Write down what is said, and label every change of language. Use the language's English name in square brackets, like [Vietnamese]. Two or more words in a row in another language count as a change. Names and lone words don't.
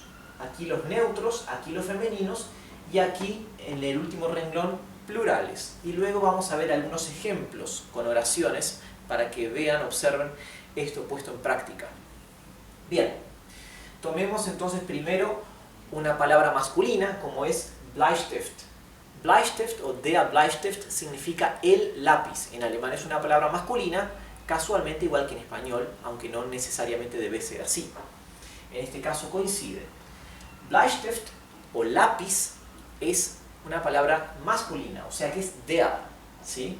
[Spanish] Aquí los neutros, aquí los femeninos y aquí en el último renglón plurales. Y luego vamos a ver algunos ejemplos con oraciones para que vean, observen esto puesto en práctica. Bien, tomemos entonces primero una palabra masculina como es Bleistift. Bleistift o [German] der Bleistift [Spanish] significa el lápiz. En alemán es una palabra masculina, casualmente igual que en español, aunque no necesariamente debe ser así. En este caso coincide. Bleistift o lápiz es una palabra masculina, o sea que es der, ¿sí?